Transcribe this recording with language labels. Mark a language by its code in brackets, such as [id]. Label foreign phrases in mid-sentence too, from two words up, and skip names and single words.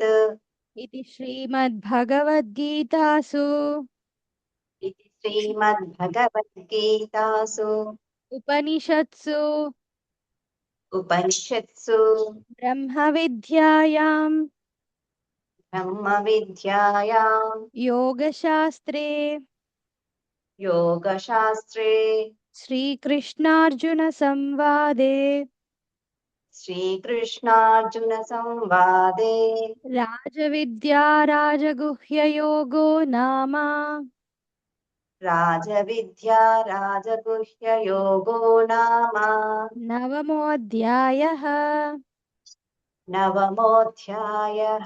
[sa] ఇది శ్రీమద్భగవద్గీతాసు ఇది శ్రీమద్భగవద్గీతాసు ఉపనిషత్సు ఉపనిషత్సు బ్రహ్మ విద్యాయాం బ్రహ్మ విద్యాయాం యోగశాస్త్రే యోగశాస్త్రే శ్రీకృష్ణార్జున సంవాదే శ్రీకృష్ణార్జున సంవాదే రాజవిద్యా రాజగుహ్యయోగో నామ రాజవిద్యా రాజగుహ్యయోగో నామ నవమోऽధ్యాయః. నవమోऽధ్యాయః.